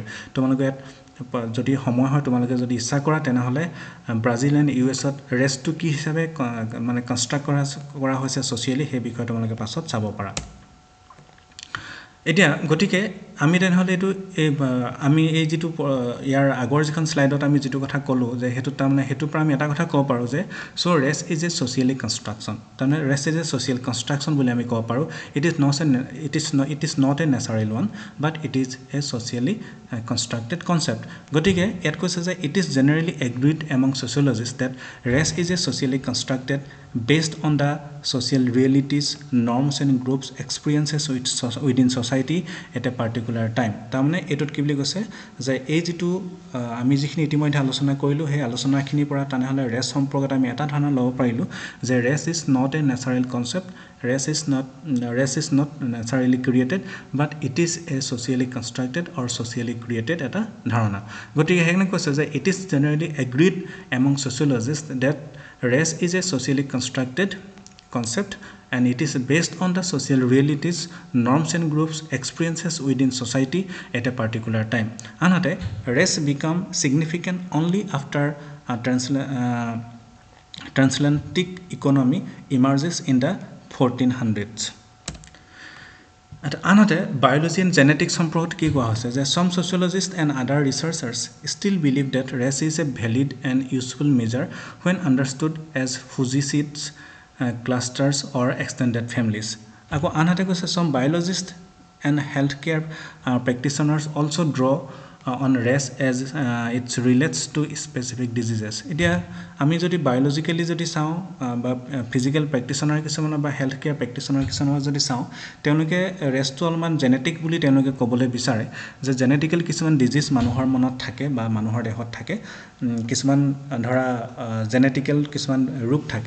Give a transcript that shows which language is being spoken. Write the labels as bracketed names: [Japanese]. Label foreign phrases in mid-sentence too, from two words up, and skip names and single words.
[Assamese] তোমালোকে যদি সময় হয়, তোমালোকে যদি ইচ্ছা কৰা, তেনেহ'লে ব্ৰাজিল এণ্ড ইউএছত ৰেছটো কি হিচাপে মানে কনষ্ট্ৰাক্ট কৰা হৈছে ছ'চিয়েলি, সেই বিষয়ে তোমালোকে পাছত চাব পাৰা. এতিয়া গতিকে আমি তেনেহ'লে এইটো আমি এই যিটো ইয়াৰ আগৰ যিখন শ্লাইডত আমি যিটো কথা ক'লোঁ যে সেইটো তাৰমানে সেইটোৰ পৰা আমি এটা কথা ক'ব পাৰোঁ যে [English] so race is a socially construction. [Assamese] তাৰমানে [English] race is a social construction [Assamese] বুলি আমি ক'ব পাৰোঁ. [English] It is not a natural one but it is a socially constructed concept. [Assamese] গতিকে ইয়াত কৈছে যে [English] it is generally agreed among sociologist that race is a socially constructed based on the social realities, norms and groups experiences within society at a particular time. [Assamese] তাৰমানে এইটোত কি বুলি কৈছে যে এই যিটো আমি যিখিনি ইতিমধ্যে আলোচনা কৰিলোঁ, সেই আলোচনাখিনিৰ পৰা তেনেহ'লে ৰেছ সম্পৰ্কত আমি এটা ধাৰণা ল'ব পাৰিলোঁ যে [English] race is not a natural concept, race is not naturally created but it is a socially constructed or socially created [Assamese] এটা ধাৰণা. গতিকে সেইকাৰণে কৈছে যে [English] it is generally agreed among sociologist that race is a socially constructed concept and it is based on the social realities, norms and groups experiences within society at a particular time. Another, race become significant only after transatlantic economy emerges in the 1400s. আনহাতে biology and genetics [Assamese] সম্পৰ্কত কি কোৱা হৈছে যে [English] some sociologists and other researchers still believe that race is a valid and useful measure when understood as fugicides, clusters or extended families. [Assamese] আকৌ আনহাতে কৈছে [English] some biologists and healthcare practitioners also draw on race as it relates to specific diseases. [Assamese] এতিয়া আমি যদি বায়োলজিক্যালি যদি চাওঁ বা [English] physical practitioner [Assamese] কিছুমানৰ বা [English] health care practitioner [Assamese] কিছুমানৰ যদি চাওঁ, তেওঁলোকে ৰেছটো অলপমান জেনেটিক বুলি তেওঁলোকে ক'বলৈ বিচাৰে যে জেনেটিকেল কিছুমান ডিজিজ মানুহৰ মনত থাকে বা মানুহৰ দেহত থাকে. কিছুমান ধৰা জেনেটিকেল কিছুমান ৰোগ থাকে.